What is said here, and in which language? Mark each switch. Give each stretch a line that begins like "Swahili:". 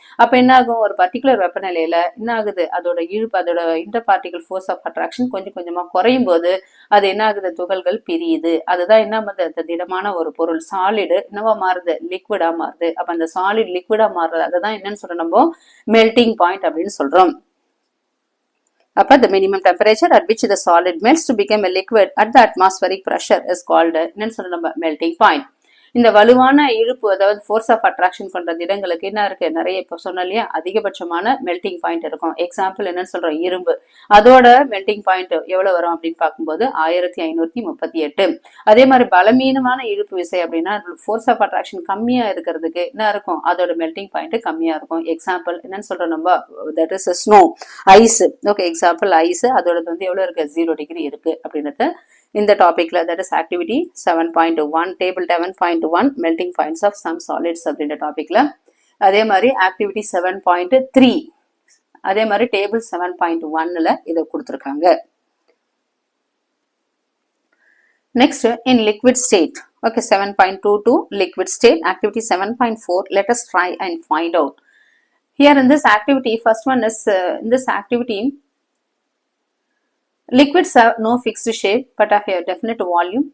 Tamil: அப்ப என்ன ஆகும், ஒரு பர்டிகுலர் வெப்பநிலையில என்ன ஆகுது, அதோட இழுப்பு, அதோட inter particle force of attraction கொஞ்சம் கொஞ்சமா குறையும் போது அது என்ன ஆகுது, துகள்கள் பிரியுது. அதுதான் என்ன பண்ணுது, திடமான ஒரு பொருள் சாலிடு என்னவா மாறுது, லிக்விடா மாறுது. அப்ப அந்த சாலிட் லிக்விடா மாறுறது அதுதான் என்னன்னு சொல்றோம் நம்ம மெல்டிங் பாயிண்ட் அப்படின்னு சொல்றோம். அப்ப
English: the minimum temperature at which the solid melts to become a liquid at the atmospheric pressure is called
Tamil: என்னன்னு சொல்றோம் நம்ம
English: melting point.
Tamil: இந்த வலுவான இழுப்பு, அதாவது ஃபோர்ஸ் ஆஃப் அட்ராக்ஷன் கொண்ட திடங்களுக்கு என்ன இருக்கு, நிறைய இப்ப சொன்னோம் இல்லையா, அதிகபட்சமான மெல்டிங் பாயிண்ட் இருக்கும். எக்ஸாம்பிள் என்னன்னு சொல்றோம், இரும்பு, அதோட மெல்டிங் பாயிண்ட் எவ்வளவு வரும் அப்படின்னு பார்க்கும்போது 1538. அதே மாதிரி பலமீனமான இழுப்பு விசை அப்படின்னா ஃபோர்ஸ் ஆஃப் அட்ராக்ஷன் கம்மியா இருக்கிறதுக்கு என்ன இருக்கும், அதோட மெல்டிங் பாயிண்ட் கம்மியா இருக்கும். எக்ஸாம்பிள் என்னன்னு சொல்றோம் நம்ம,
English: that is snow,
Tamil: ice. Okay, example ice, அதோட எவ்வளவு இருக்கு, 0 டிகிரி இருக்கு அப்படின்றது இந்த டாபிக்ல,
English: that is activity 7.1 table 7.1 melting points of some solids
Tamil: அப்படின்ற டாபிக்ல. அதே மாதிரி activity 7.3 அதே மாதிரி table 7.1ல இத கொடுத்திருக்காங்க.
English: Next, in liquid state, okay, 7.22 liquid state, activity 7.4, let us try and find out. Here in this activity, first one is in this activity, liquids have no fixed shape but have a definite volume.